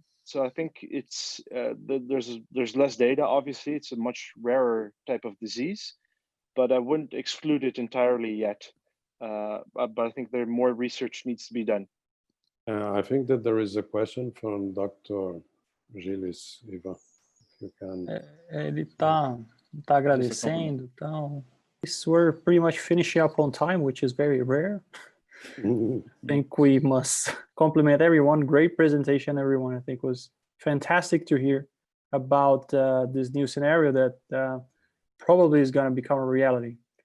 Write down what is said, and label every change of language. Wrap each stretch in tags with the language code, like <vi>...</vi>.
<en>So I think it's there's less data. Obviously, it's a much rarer type of disease, but I wouldn't exclude it entirely yet. But I think more research needs to be done. I think that there is a question from Dr. Gilles, Ivan. You can...</en> <pt>Ele tá agradecendo, então.</pt> <en>We're pretty much finishing up on time, which is very rare. I think we must compliment everyone. Great presentation, everyone. I think it was fantastic to hear about this new scenario that probably is going to become a reality.</en>